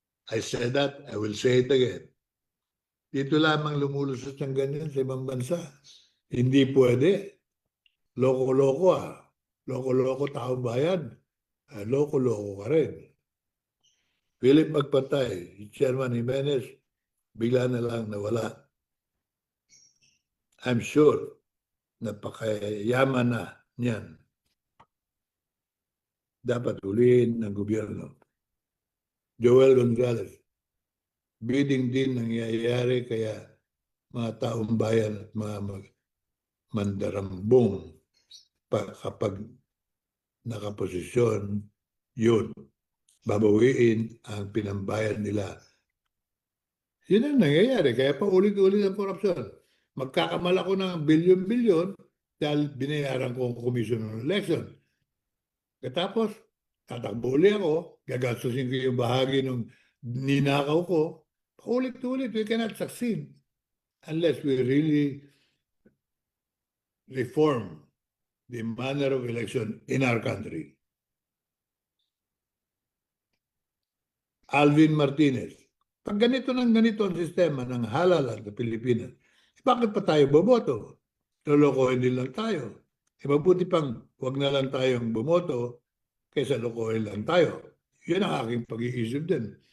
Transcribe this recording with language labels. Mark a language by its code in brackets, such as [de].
[en] I said that, I will say it again. [tl] Dito lamang lumulusot ng ganyan sa ibang bansa. Hindi pwede. Loko-loko ah. Loko-loko taong bayan. Loko-loko ka rin. Philip Magpatay, Chairman Jimenez, bigla na lang nawala. [en] I'm sure [tl] napakayaman na niyan. Dapat huliin ng gobyerno. Joel Gonzalez, bidding din nangyayari kaya mga taong bayan at mga mandarambong kapag nakaposisyon, yun, babawiin ang pinambayan nila. Yun ang nangyayari. Kaya pa ulit-ulit ang korupsyon. Magkakamal ako ng bilyon-bilyon dahil binayaran ko ang Commission on Election. Katapos, tatakbo ulit ako, gagastusin ko yung bahagi ng ninakaw ko, paulit-ulit, [en] we cannot succeed unless we really reform the manner of election in our country. [tl] Alvin Martinez, pag ganito ang sistema ng halalan sa Pilipinas, bakit pa tayo boboto? Lolokohin din lang tayo. Mabuti pang wag na lang tayong bumoto kaysa lokohin lang tayo. Yan ang aking pag-iisip din.